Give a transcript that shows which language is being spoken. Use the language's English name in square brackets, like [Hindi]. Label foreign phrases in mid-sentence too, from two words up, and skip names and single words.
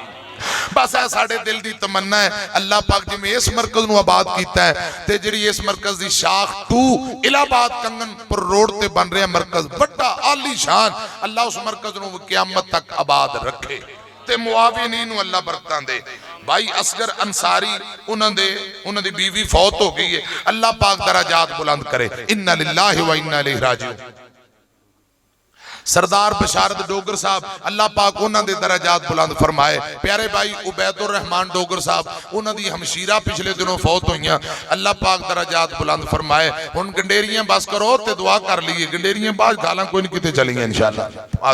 [Punjabi] بس ہے ساڈے دل دی تمنا ہے، اللہ پاک جیویں اس مرکز نوں آباد کیتا ہے تے جہڑی اس مرکز دی شاخ 2 الہ آباد کنگن پور روڈ تے بن رہا مرکز بڑا عالیشان، اللہ اس مرکز نوں قیامت تک آباد رکھے تے معاونین نوں اللہ برکتاں دے. بھائی اصغر انصاری اوہناں دی بیوی فوت ہو گئی ہے، اللہ پاک درجات بلند کرے. [Arabic] إنا لله وإنا إليه راجعون. [Punjabi] سردار بشارت ڈوگر صاحب اللہ پاک اوہناں دے درجات بلند فرمائے. پیارے بھائی عبیدالرحمن ڈوگر صاحب اوہناں دی ہمشیرہ پچھلے دناں فوت ہوئیاں، اللہ پاک درجات بلند فرمائے. ہن گنڈیریاں بس کرو تے دعا کر لئیے، گنڈیریاں بعد گلاں کوئی نہیں کتے چلیاں ان شاء اللہ.